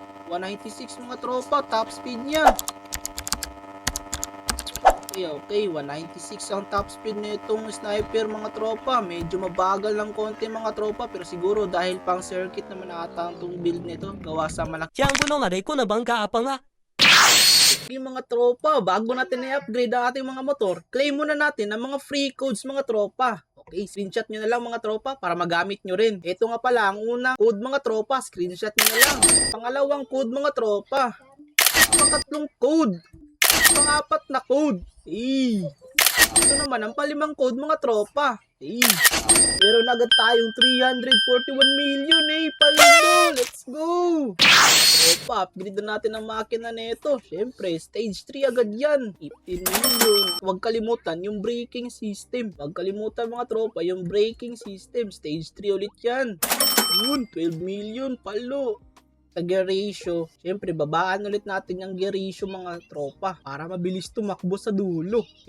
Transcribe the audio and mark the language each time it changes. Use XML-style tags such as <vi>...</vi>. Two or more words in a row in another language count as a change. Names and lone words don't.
<tl>196 mga tropa,</tl> <en>top speed</en> <tl>niya. Okay, 196 ang</tl> <en>top speed</en> <tl>nitong sniper mga tropa. Medyo mabagal ng konti mga tropa, pero siguro dahil pang circuit naman ata ang tong build nito, gawa sa malaki. 将軍のなでこの番か apang nga. Okay mga tropa, bago natin i-upgrade ang ating mga motor, claim muna natin ang mga</tl> <en>free codes</en> <tl>mga tropa. Okay, screenshot nyo na lang mga tropa para magamit nyo rin. Ito nga pala ang unang code mga tropa, screenshot nyo na lang. Pangalawang code mga tropa. Pangatlong code. Pangapat na code. Ito naman ang palimang code mga tropa. Meron agad tayong 341 million palino.</tl> <en>Let's go.</en> <tl>Tropa, upgrade na natin ang makina nito. Syempre, stage 3 agad yan. 15 million. Huwag kalimutan yung</tl> <en>braking system.</en> <tl>Huwag kalimutan mga tropa yung</tl> <en>braking system.</en> <tl>Stage 3 ulit yan. Yun, 12 million palo. Sa</tl> <en>gear ratio,</en> <tl>syempre babaan ulit natin yung</tl> <en>gear ratio</en> <tl>mga tropa para mabilis tumakbo sa dulo.</tl>